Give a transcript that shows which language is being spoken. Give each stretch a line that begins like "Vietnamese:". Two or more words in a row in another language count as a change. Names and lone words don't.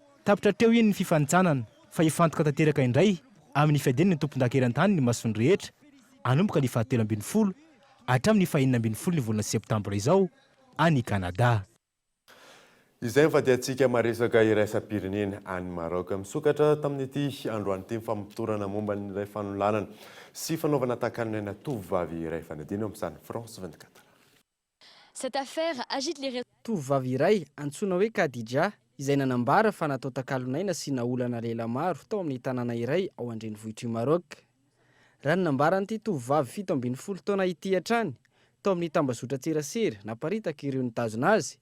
Malagasy: Tapitra teo iny ny fifanitsanana, fa ifantoka tanteraka indray amin'ny fiadeniny ny tompon-dakeran-tany ny masony rehetra, anomboka ny 17 hatramin'ny 19 ny volana septambra izao any Kanada. Izay mifadiantsika maresaka iraisam-pirenena any Maroc misokatra tamin'ity androany ity fampitorana momba ny iray fanolanana sy fanaovana takanina tovovavy iray fanadina amin'izany France 24.
French: Cette affaire agite les réseaux.
Malagasy: Tovovavy iray antsoina hoe Kadija izay nanambara fa natao takalonaina sy naolana lela maro tao amin'ny tanàna iray ao andrenivohitry Maroc. Raha ny nambaran'ity tovovavy 17 taona ity hatrany tao amin'ny tambazotra tserasera naparitaka ireo nitazona azy.